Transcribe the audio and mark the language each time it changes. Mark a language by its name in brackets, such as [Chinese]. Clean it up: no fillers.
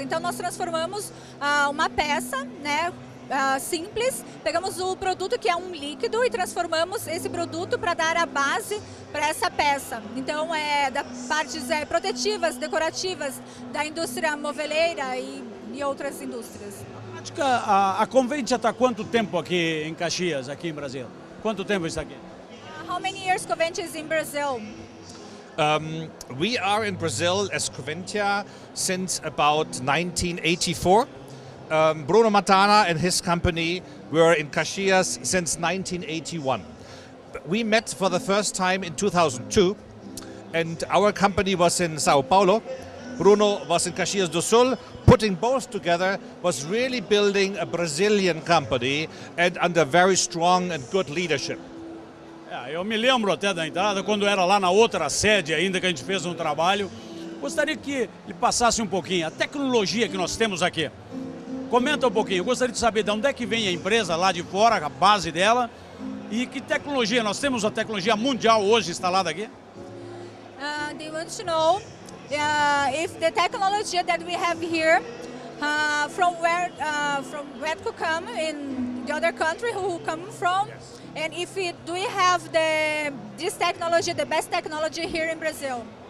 [Portuguese] Então nós transformamos uma peça, né, simples, pegamos o produto que é um líquido e transformamos esse produto para dar a base para essa peça. Então da partes protetivas, decorativas da indústria moveleira e outras indústrias. A Conventia está há quanto tempo aqui em Caxias, aqui em Brasil? Quanto tempo está aqui? [English] How many years Conventia is in Brazil? We are in Brazil as Conventia since about 1984. Bruno Matana and his company were in Caxias since 1981. We met for the first time in 2002 and our company was in Sao Paulo. Bruno was in Caxias do Sul. Putting both together was really building a Brazilian company and under very strong and good leadership. [Portuguese] Eu me lembro até da entrada, quando era lá na outra sede ainda que a gente fez um trabalho. Gostaria que ele passasse um pouquinho a tecnologia que nós temos aqui. Comenta um pouquinho, eu gostaria de saber de onde é que vem a empresa lá de fora, a base dela, e que tecnologia, nós temos a tecnologia mundial hoje instalada aqui? [English] They want to know if the technology that we have here, from where to come in the other country who come from, yes. And if do we have this technology, the best technology here in Brazil?